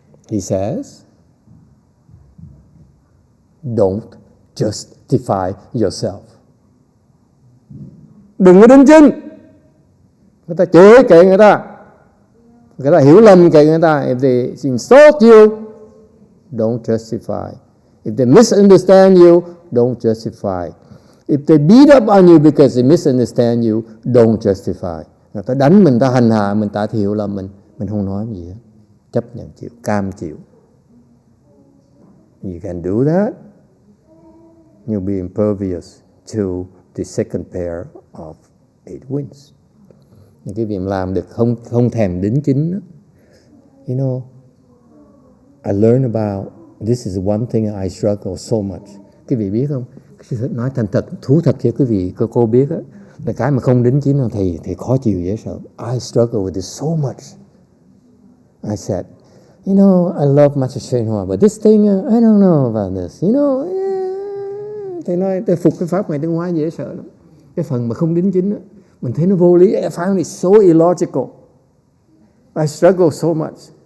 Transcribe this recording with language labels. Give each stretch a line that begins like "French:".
English: He says, don't justify yourself.
Vietnamese: Đừng có đính chính. Người ta chửi kệ người ta hiểu lầm kệ người ta.
English: If they insult you, don't justify. If they misunderstand you, don't justify. If they beat up on you because they misunderstand you, don't justify.
Vietnamese: Người ta đánh mình, ta hành hạ mình, ta hiểu lầm mình không nói gì hết. Chấp nhận chịu, cam chịu.
English: You can do that. You'll be impervious to the second pair of 8 winds.
Vietnamese: Những cái việc làm được không thèm đính chính đó.
English: You know, I learned about, this is one thing I struggle so much.
Vietnamese: Quý vị biết không? Nói thành thật, thú thật cho quý vị, cô biết á, là cái mà không đính chính là thầy khó chịu dễ sợ.
English: I struggle with this so much. I said, you know, I love Master YongHua, but this thing, I don't know about this. You know,
Vietnamese: thầy nói, tôi phục cái pháp Ngài Tiến Hóa dễ sợ lắm. Cái phần mà không đính chính á, mình thấy nó vô lý.
English: I found it so illogical. I struggle so much.